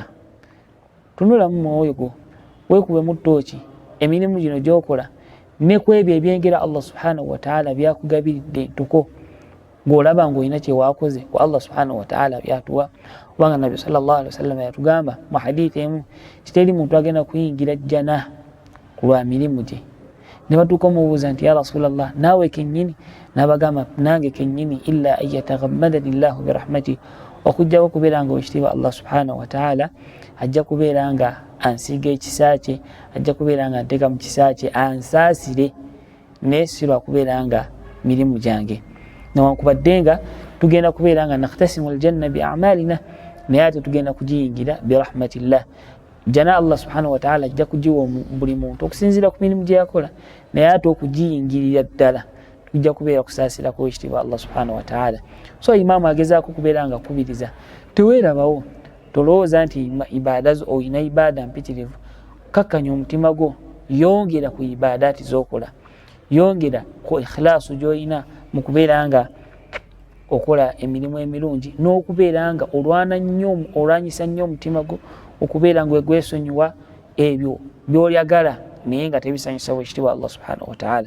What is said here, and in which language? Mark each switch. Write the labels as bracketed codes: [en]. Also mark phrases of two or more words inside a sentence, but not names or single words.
[lg] Tunulamu mwoyo gwo, weekubemu ttooki emirimu gino gy'okola ne ku ebyo ebyengera [ar] الله سبحانه وتعالى [lg] byakugabiridde ntuko, ng'olaba ng'olina kye waakoze ku [ar] الله سبحانه وتعالى [lg] byatuwa. Kubanga [ar] نبي صلى الله عليه وسلم [lg] yatugamba mu hadithi emu kiteri muntu agenda kuyingira jjana ku lwa mirimu gye. Ne batuuka omubuuza nti [ar] يا رسول الله, [lg] naawe kennyini? N'abagamba nange kennyini, [ar] إلا أن يتغمدني الله برحمته, [lg] okujjako okubeera nga obwekitiibwa [ar] الله سبحانه وتعالى [lg] ajja kubeera nga ansiiga ekisa kye, ajja kubeera nga anteeka mu kisa kye, ansaasire, naye si lwa kubeera nga mirimu gyange. Newankubadde nga tugenda kubeera nga [ar] نقتسم الجنة بأعمالنا, [lg] naye ate tugenda kugiyingira birahmatillah. Jana [ar] الله سبحانه وتعالى [lg] ajja kugiwa buli muntu okusinziira ku mirimu gye yakola, naye ate okugiyingirira ddala tujja kubeera kusaasira ku ekitiibwa [ar] الله سبحانه وتعالى. [lg] So imaamu agezaako kubeera nga kubiriza teweerabawo tolowooza nti ibaada zo oyina ibaada mpitirivu, kakkanya omutima gwo, yongera ku ibaadaati z'okola, yongera ku ikhlaasu gy'olina mu kubeera nga okola emirimu emirungi, n'okubeera nga olwanyisa nnyo omutima gwo okubeera nga gwesonyiwa ebyo by'olyagala naye nga tebisanyusa bwekitiibwa [ar] الله سبحانه وتعالى.